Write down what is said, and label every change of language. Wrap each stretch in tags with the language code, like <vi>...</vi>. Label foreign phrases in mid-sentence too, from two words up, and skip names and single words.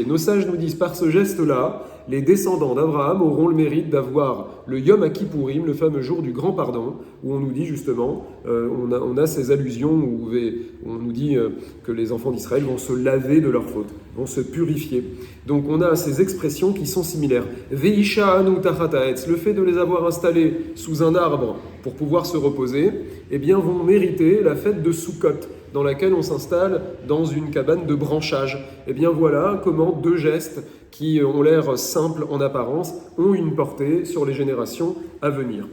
<fr>Nos sages nous disent par ce geste-là, les descendants d'Abraham auront le mérite d'avoir le Yom Kippourim, le fameux jour du grand pardon, où on nous dit justement, on a ces allusions où on nous dit que les enfants d'Israël vont se laver de leurs fautes, vont se purifier. Donc on a ces expressions qui sont similaires.</fr> <he>והשענו תחת העץ,</he> <fr>le fait de les avoir installés sous un arbre pour pouvoir se reposer, vont mériter la fête de Sukkot, dans laquelle on s'installe dans une cabane de branchage. Voilà comment deux gestes qui ont l'air simples en apparence ont une portée sur les générations à venir.</fr>